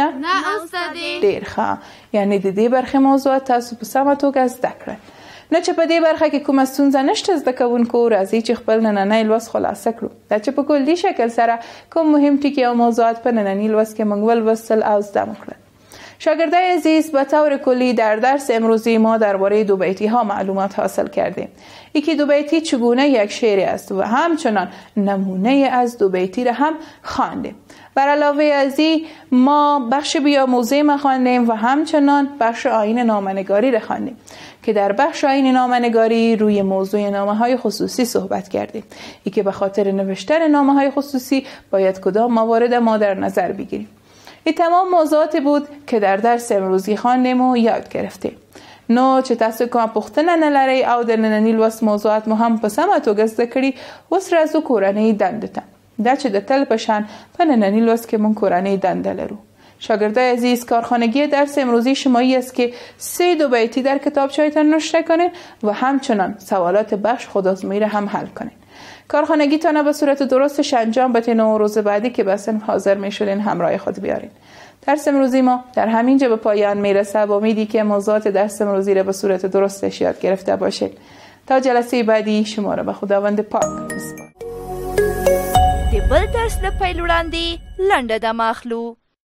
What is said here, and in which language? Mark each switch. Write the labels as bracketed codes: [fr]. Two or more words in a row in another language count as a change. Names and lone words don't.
[ps] نه استادې. ډېر ښه. یعنې د دې برخې موضوعات تاسو په سمه توګه زده کړل. نه چې په دې برخه کې کومه ستونزه نشته زده کوونکو، راځئ چې خپل نننی لوست خلاصه کړو. دا چې په کلي شکل سره کوم مهم ټکي او موضوعات په نننی لوست که موږ ولوستل او زده مو کړل. [fa] شاگردای عزیز، به طور کلی در درس امروزی ما درباره دو بیتی ها معلومات حاصل کردیم. یکی دو بیتی چگونه یک شعر است و همچنان نمونه از دو بیتی را هم خواندیم. بر علاوه از این ما بخش بیاموزه ما خواندیم و همچنان بخش آیین نامه‌نگاری را خواندیم که در بخش آیین نامه‌نگاری روی موضوع نامه‌های خصوصی صحبت کردیم. ای که به خاطر نوشتن نامه‌های خصوصی باید کدام موارد ما در نظر بگیریم. این تمام موضوعات بود که در درس امروزی خواندیم و یاد گرفتیم. [ps] نو چې تاسو کومه پوښتنه نه لرئ او د ننني لوست موضوعات مو هم په سمه توګه زده کړي، اوس راځو کورنۍ دندو ته. دا چې د تل په شان په ننني لوست کې موږ کورنۍ دنده لرو. [fa] شاگردای عزیز، کارخانگی درس امروزی شمایی است که 3 دو بیتی در کتابچه‌تان نوشته کنین و همچنان سوالات بخش خودآزمایی را هم حل کنین. کارخانگی تان به صورت درستش انجام بدین و روز بعدی که به صنف حاضر میشدین همراه خود بیارین. درس امروزی ما در همینجا به پایان میرسه با امیدی که موضوعات درس امروزی را به صورت درستش یاد گرفته باشید. تا جلسه بعدی شما را به خداوند پاک میسپارم. [ps] د بل درس د پیل وړاندې لنډه دمه اخلو.